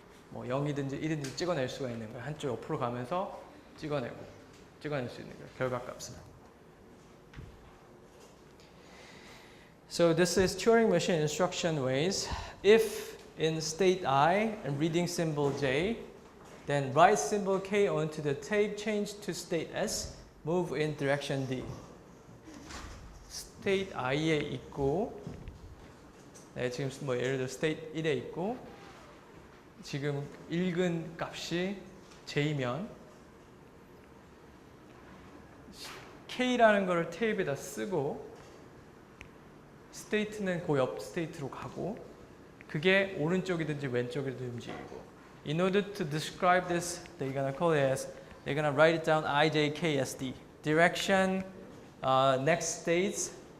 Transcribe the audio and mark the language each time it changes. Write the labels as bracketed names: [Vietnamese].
[Korean] 뭐 0이든지 1이든지 찍어낼 수가 있는 거예요. 한쪽 옆으로 가면서 찍어낼 수 있는 거예요. 결과값을. [English] So this is Turing machine instruction ways. If in state I and reading symbol J, then write symbol K onto the tape, change to state S, move in direction D. [Korean] state I에 있고, 지금 뭐 예를 들어 state 1에 있고, 지금 읽은 값이 J면 K라는 거를 테이프에다 쓰고 state는 그 옆 state로 가고 그게 오른쪽이든지 왼쪽이든지 움직이고. [English] In order to describe this, they're gonna call it as, they're gonna write it down IJKSD. Direction, next states,